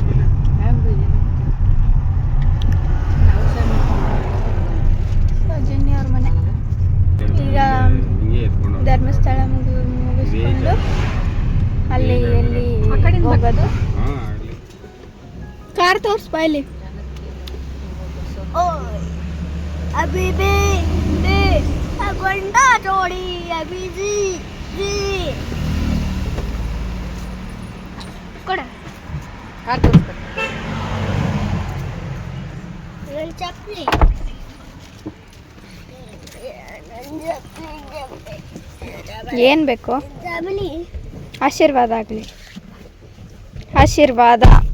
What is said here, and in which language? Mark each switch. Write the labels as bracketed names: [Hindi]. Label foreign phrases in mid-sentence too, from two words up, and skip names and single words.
[Kannada] ಸೌಜನ್ಯ ಅವ್ರ ಮನೆ. ಈಗ ಧರ್ಮಸ್ಥಳ ಮುಗಿಸ್ಕೊಂಡು ಅಲ್ಲಿ ಎಲ್ಲಿ ಹೋಗೋದು. ಕಾರ್ ತೋರಿಸ್ಬಾ ಇಲ್ಲಿ. अभी भी गोंडा जोड़ी अभी जी ಚಪ್ಪಲಿ ಏನು ಬೇಕು? ಆಶೀರ್ವಾದ ಆಗಲಿ. ಆಶೀರ್ವಾದ.